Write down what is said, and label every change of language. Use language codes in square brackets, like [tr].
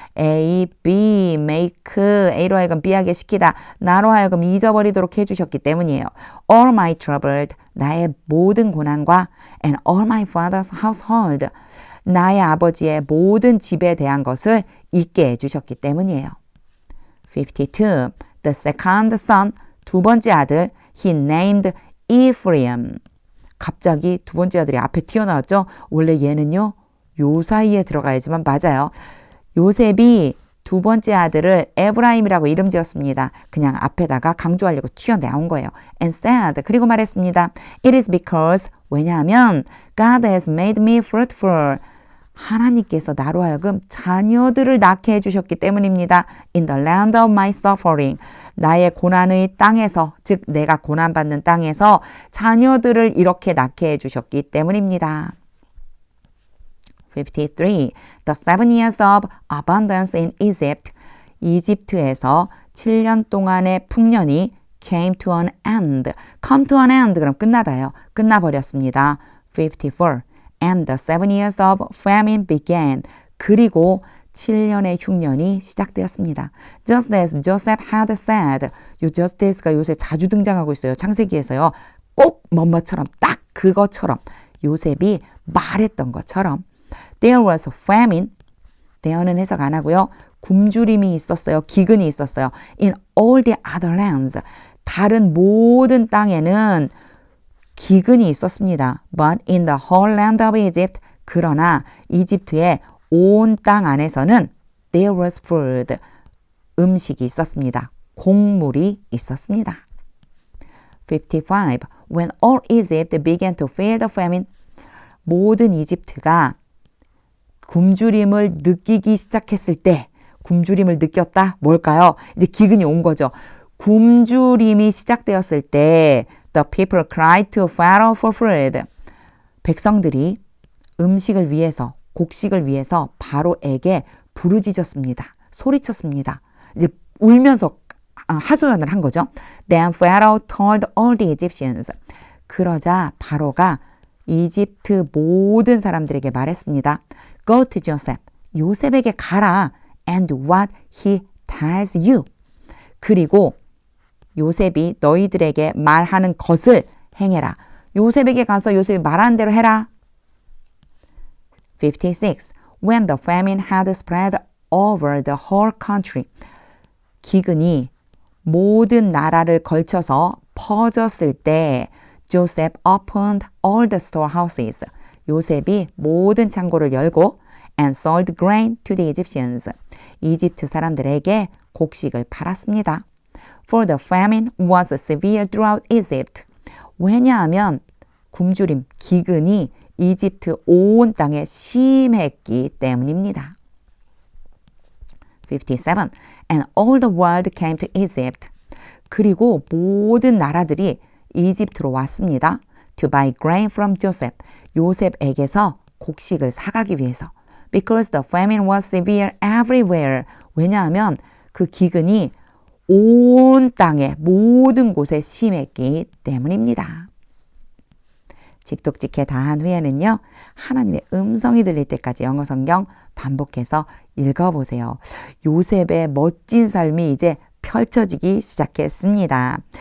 [en] A, B, make, [ko] A로 하여금 B하게 시키다. 나로 하여금 잊어버리도록 해주셨기 때문이에요. [en] All my troubled, [ko] 나의 모든 고난과 [en] and all my father's household, [ko] 나의 아버지의 모든 집에 대한 것을 잊게 해주셨기 때문이에요. 52. [en] The second son, [ko] 두 번째 아들, [en] he named Ephraim. [ko] 갑자기 두 번째 아들이 앞에 튀어나왔죠. 원래 얘는요, 요 사이에 들어가야지만 맞아요. 요셉이 두 번째 아들을 에브라임이라고 이름 지었습니다. 그냥 앞에다가 강조하려고 튀어나온 거예요. [en] And said, [ko] 그리고 말했습니다. [en] It is because, [ko] 왜냐하면 [en] God has made me fruitful. [ko] 하나님께서 나로 하여금 자녀들을 낳게 해주셨기 때문입니다. [en] In the land of my suffering. [ko] 나의 고난의 땅에서, 즉 내가 고난받는 땅에서 자녀들을 이렇게 낳게 해주셨기 때문입니다. 53. [en] The 7 years of abundance in Egypt. [ko] 이집트에서 7년 동안의 풍년이 [en] came to an end. come to an end [ko] 그럼 끝나다요. 끝나버렸습니다. 54. [en] And the 7 years of famine began. [ko] 그리고 7년의 흉년이 시작되었습니다. [en] Just as Joseph had said. [ko] 요 just as가 요새 자주 등장하고 있어요. 창세기에서요. 꼭 뭐뭐처럼 딱 그것처럼 요셉이 말했던 것처럼 [en] There was famine. [ko] there는 해석 안 하고요. 굶주림이 있었어요. 기근이 있었어요. [en] In all the other lands. [ko] 다른 모든 땅에는 기근이 있었습니다. [en] But in the whole land of Egypt, [ko] 그러나 이집트의 온 땅 안에서는 [en] there was food, [ko] 음식이 있었습니다. 곡물이 있었습니다. 55. [en] When all Egypt began to feel the famine, [ko] 모든 이집트가 굶주림을 느끼기 시작했을 때, 굶주림을 느꼈다? 뭘까요? 이제 기근이 온 거죠. 굶주림이 시작되었을 때 [en] The people cried to Pharaoh for food. [ko] 백성들이 음식을 위해서, 곡식을 위해서 바로에게 부르짖었습니다. 소리쳤습니다. 이제 울면서 하소연을 한 거죠. [en] Then Pharaoh told all the Egyptians. [ko] 그러자 바로가 이집트 모든 사람들에게 말했습니다. [en] Go to Joseph. [ko] 요셉에게 가라. [en] And what he tells you. [ko] 그리고 요셉이 너희들에게 말하는 것을 행해라. 요셉에게 가서 요셉이 말하는 대로 해라. 56. [en] When the famine had spread over the whole country. [ko] 기근이 모든 나라를 걸쳐서 퍼졌을 때 [en] Joseph opened all the storehouses. [ko] 요셉이 모든 창고를 열고 [en] and sold grain to the Egyptians. [ko] 이집트 사람들에게 곡식을 팔았습니다. [en] For the famine was severe throughout Egypt. [ko] 왜냐하면 굶주림, 기근이 이집트 온 땅에 심했기 때문입니다. 57. [en] And all the world came to Egypt. [ko] 그리고 모든 나라들이 이집트로 왔습니다. [en] To buy grain from Joseph. [ko] 요셉에게서 곡식을 사가기 위해서. [en] Because the famine was severe everywhere. [ko] 왜냐하면 그 기근이 온 땅의 모든 곳에 심했기 때문입니다. 직독직해 다 한 후에는요. 하나님의 음성이 들릴 때까지 영어 성경 반복해서 읽어보세요. 요셉의 멋진 삶이 이제 펼쳐지기 시작했습니다.